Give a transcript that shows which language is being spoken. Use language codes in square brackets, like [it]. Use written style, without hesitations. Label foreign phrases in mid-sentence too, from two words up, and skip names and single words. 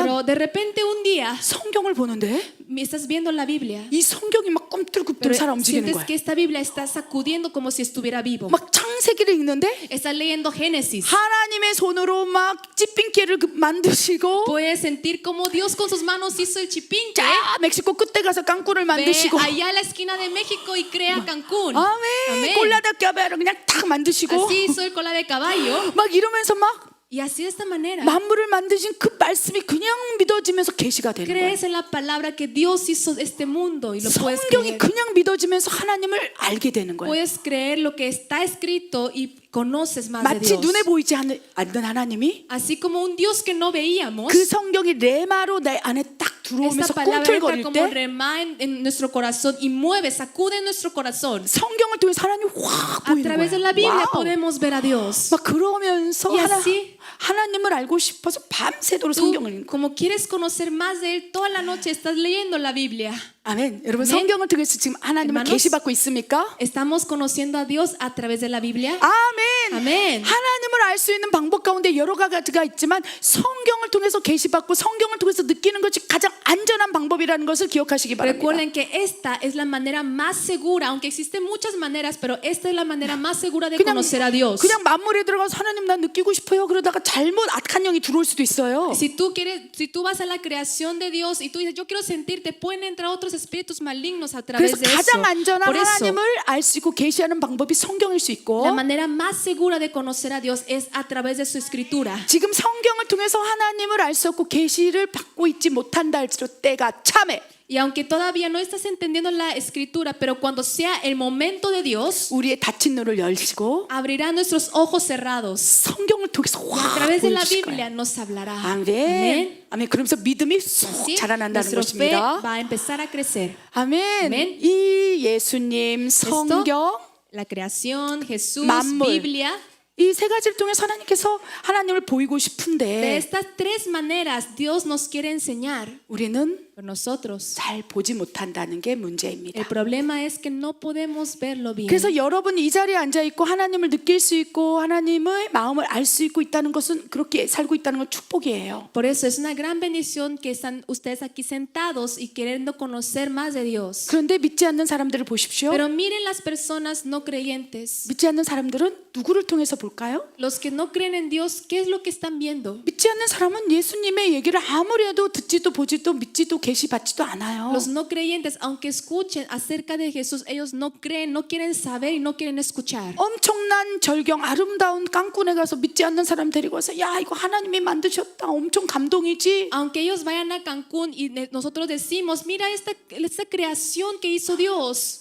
[es] Pero de repente un día [ko] 성경을 보는데 [es] estás viendo la Biblia, [ko] 이 성경이 막 꿈틀꿈틀 [es] pero [ko] 살아 움직이는 [es] sientes [ko] 거야. [es] que esta Biblia está sacudiendo como si estuviera vivo. [ko] 막 창세기를 읽는데 [es] Estás leyendo Génesis. [ko] 하나님의 손으로 막 찌핑깨를 만드시고 [es] Puedes sentir cómo Dios con sus manos hizo el chipinque. [ko] 자 멕시코 끝에 가서 깡꾸를 [es] Ve [ko] 만드시고 [es] allá a la esquina de México y crea Cancún. [ko] 아멘 꼴라다 껴바를 그냥 탁 만드시고 [es] Así hizo el cola de caballo. [ko] 막 이러면서 막 [es] Y así de esta manera [ko] 만물을 만드신 그 말씀이 그냥 믿어지면서 계시가 되는 거예요. [es] crees en la palabra que Dios hizo este mundo y lo puedes [ko] 성경이 [es] creer. [ko] 그냥 믿어지면서 하나님을 알게 되는 거예요. [es] Puedes creer lo que está escrito y conoces más de [ko] 마치 [es] Dios. [ko] 눈에 보이지 않는 하나님이 [es] Así como un Dios que no veíamos. [ko] 그 성경이 레마로 내 안에 딱 [es] Esta [ko] 들어오면서 [es] palabra entra [ko] 꿈틀거릴 [es] como [ko] 때 [es] rema en nuestro corazón y mueve, sacude nuestro corazón. [ko] 성경을 통해서 하나님이 확 [es] A [ko] 보이는 [es] través de la [ko] 거예요. [es] Biblia [ko] 와우. [es] podemos ver a Dios. [ko] 막 그러면서 [es] Y así- [ko] 하나님을 알고 싶어서 밤새도록 [es] Tú, [ko] 성경을 읽고 [es] como quieres conocer más de Él, toda la noche estás leyendo la Biblia. [ko] 아멘. 여러분 아멘. 성경을 통해서 지금 하나님을 [es] Hermanos. [ko] 계시받고 있습니까? [es] ¿Estamos conociendo a Dios a través de la Biblia? [ko] 아멘. 아멘. 하나님을 알 수 있는 방법 가운데 여러 가지가 있지만 성경을 통해서 계시받고 성경을 통해서 느끼는 것이 가장 안전한 방법이라는 것을 기억하시기 바랍니다. [es] Recuerden que esta es la manera más segura, aunque existen muchas maneras, pero esta es la manera más segura de conocer a Dios. [ko] 그냥 만물에 들어가서 하나님 나 느끼고 싶어요. 그러다가 잘못 악한 영이 들어올 수도 있어요. [es] Si tú vas a la creación de Dios y tú dices yo quiero sentirte, pueden entrar otros espíritus malignos a través [ko] 그래서 [es] de eso. [ko] 가장 안전한 [es] Por eso, [ko] 하나님을 알 수 있고 계시하는 방법이 성경일 수 있고 [es] la manera más segura de conocer a Dios es a través de su escritura. [ko] 지금 성경을 통해서 하나님을 알 수 없고 계시를 받고 있지 못한다 할지라도 때가 참해. [es] Y aunque todavía no estás entendiendo la escritura, pero cuando sea el momento de Dios, [ko] 우리의 닫힌 눈을 열시고 [es] abrirá nuestros ojos cerrados. [ko] 성경을 통해서 [es] A [ko] 확 [es] través de la [ko] 보여주실 [es] Biblia [ko] 거예요. [es] nos hablará. [ko] 아멘. 아멘. 그러면서 믿음이 쑥 [es] Así, [ko] 자라난다는 [es] nuestra fe [ko] 것입니다. [es] va a empezar a crecer. [ko] 아멘. 아멘. 이 예수님, 성경, [es] La creación, Jesús, [ko] 만물. [es] Biblia. [ko] 이 세 가지를 통해서 하나님께서 하나님을 보이고 [es] De [ko] 싶은데 [es] estas tres maneras Dios nos quiere enseñar. [ko] 우리는 [es] Pero nosotros, [ko] 잘 보지 못한다는 게 문제입니다. [es] el problema es que no podemos verlo bien. [ko] 그래서 여러분 이 자리에 앉아 있고 하나님을 느낄 수 있고 하나님의 마음을 알 수 있고 있다는 것은 그렇게 살고 있다는 건 축복이에요. [es] Por eso es una gran bendición que están ustedes aquí sentados y queriendo conocer más de Dios. [ko] 그런데 믿지 않는 사람들을 보십시오. [es] Pero miren las personas no creyentes. [ko] 믿지 않는 사람들은 누구를 통해서 볼까요? [es] Los que no creen en Dios, ¿qué es lo que están viendo? [ko] 믿지 않는 사람은 예수님의 얘기를 아무리 해도 듣지도 보지도 믿지도 계시받지도 않아요. [es] Los no creyentes, aunque escuchen acerca de Jesús, ellos no creen, no quieren saber y no quieren escuchar. [ko] 엄청난 절경 아름다운 깡꾼에 가서 믿지 않는 사람 데리고 와서 야 이거 하나님이 만드셨다 엄청 감동이지. [es] Aunque ellos vayan a Cancún y nosotros decimos, mira esta creación que hizo Dios.